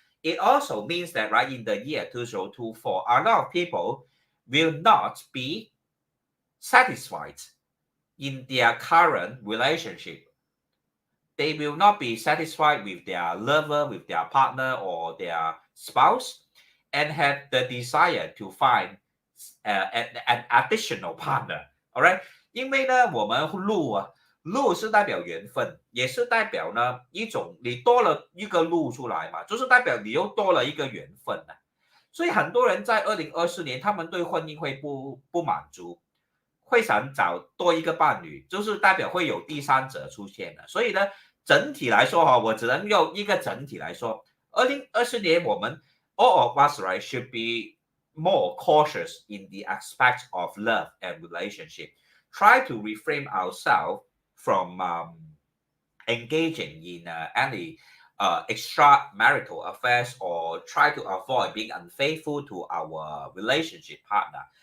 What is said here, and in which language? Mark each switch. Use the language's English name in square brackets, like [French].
[English] It also means that, right, in the year 2024, a lot of people will not be satisfied in their current relationship. They will not be satisfied with their lover, with their partner, or their spouse, and have the desire to find an additional partner. All right， [Chinese] 因为呢，我们路是代表缘分，也是代表呢一种你多了一个路出来嘛，就是代表你又多了一个缘分呢。所以很多人在2024年，他们对婚姻会不满足，会想找多一个伴侣，就是代表会有第三者出现的。所以呢，整体来说我只能用一个整体来说，2024年我们 [English] all of us right should be more cautious in the aspect of love and relationship. Try to refrain ourselves from engaging in any extramarital affairs or try to avoid being unfaithful to our relationship partner.